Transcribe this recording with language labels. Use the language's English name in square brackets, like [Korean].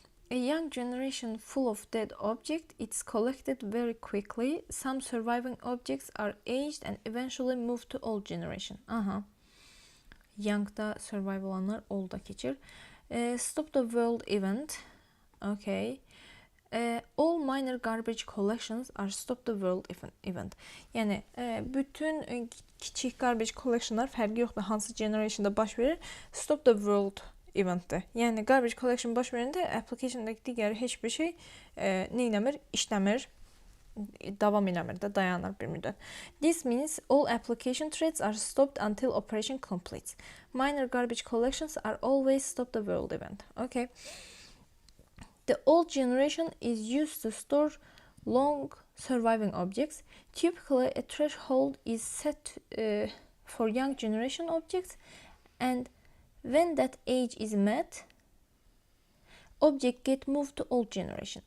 [English] A young generation full of dead objects, it's collected very quickly. Some surviving objects are aged and eventually move to old generation. Aha. [Azerbaijani] Young'da survive olanlar old'a keçir. [English] Stop the world event. Okay. All minor garbage collections are stop the world event. [Azerbaijani] Yəni bütün kiçik garbage collectionlar fərqi yoxdur hansı generationda baş verir. Stop the world eventdir. Yəni garbage collection baş verəndə application'dakı digər heç bir şey nə eləmir? İşləmir, davam eləmir də, dayanır bir müddət. [English] This means all application threads are stopped until operation completes. Minor garbage collections are always stop the world event. Okay. The old generation is used to store long surviving objects. Typically, a threshold is set for young generation objects, and when that age is met, object get moved to old generation.